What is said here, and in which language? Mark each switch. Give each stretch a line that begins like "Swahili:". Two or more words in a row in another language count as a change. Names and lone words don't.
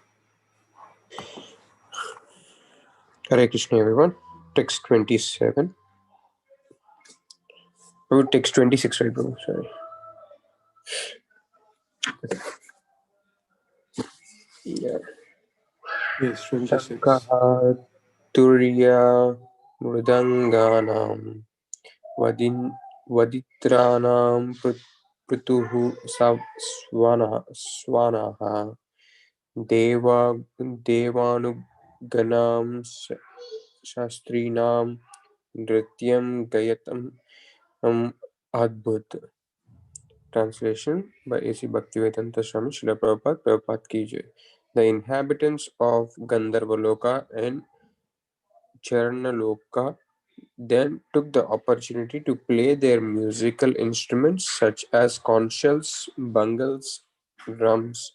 English: Hare Krishna, everyone. Text 27. Oh, text 26, right, Prabhu? Sorry. Yeah. Yes, 26.
Sanskrit: शङ्खः तूर्य मृदङ्गानाम् वादित्राणाम् पृथुः स्वनः देवानुगानाम् शस्त्रीणाम् नृत्यम् गायताम् अद्भुत.
English: Translation by A.C. Bhaktivedanta Swami Srila Prabhupada, Prabhupada
Hindi: की जय.
English: The inhabitants of Gandharvaloka and Charnaloka then took the opportunity to play their musical instruments such as conch shells, bangals, drums.